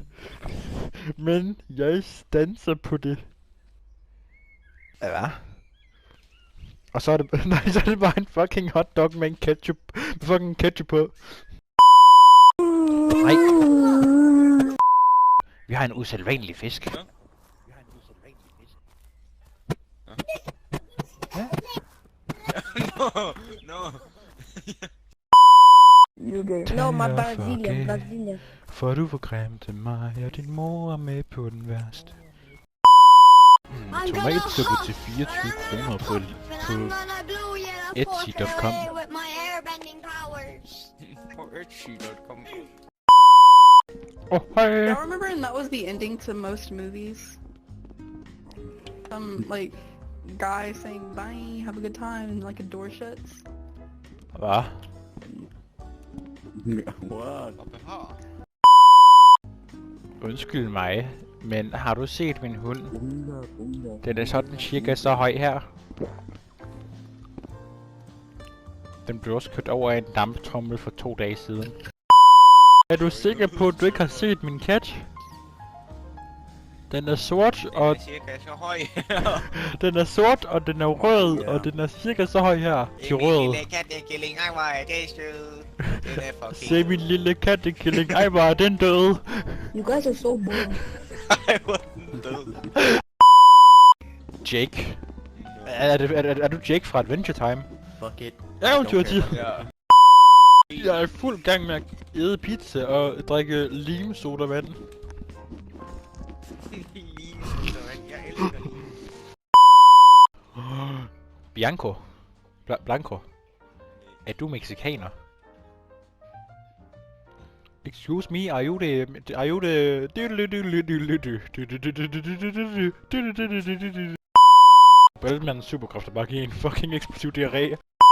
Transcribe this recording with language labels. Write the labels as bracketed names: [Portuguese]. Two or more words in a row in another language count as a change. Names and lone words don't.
[Danish] Men jeg standser på det. Hvad? Og så er det, nej, så er det bare en fucking hotdog med en fucking ketchup på. Nej. Vi har en usædvanlig fisk. Ja? [English] No. You gay. No, my Brazilian. [Danish] For du forgræmte mig, og din mor er med på den værste. Tomatsuppe til 24 kroner på Etsy.com. På Etsy.com. Oh, hej! [English] I remember, and that was the ending to most movies. Some like guy saying bye, have a good time, and like a door shuts. [Danish] Hvad? [English] What? [Danish] Undskyld mig, men har du set min hund? Den er sådan cirka så høj her. Den blev også kørt over af en damptrommel for 2 dage siden. Er du sikker på, at du ikke har set min kat? Den er sort, og cirka så høj. den er sort, og den er rød, og den er cirka så høj her. Til rød. Lille kattekilling, ej hvor er det sød. Den er fucking Se min lille kattekilling, ej hvor er den død. [English] You guys are so boring. [Danish] ej hvor er den død. Jake. Er du Jake fra Adventure Time? [English] Fuck it. [Danish] Eventyrtid. Ja. Jeg er i fuld gang med at æde pizza og drikke limsodavand. Jeg elsker det. Bianco. Blanco. Er du meksikaner? [English] Excuse me, are you the... [Danish] Bæltmandens superkræfter bare giver en fucking eksplosiv diarré.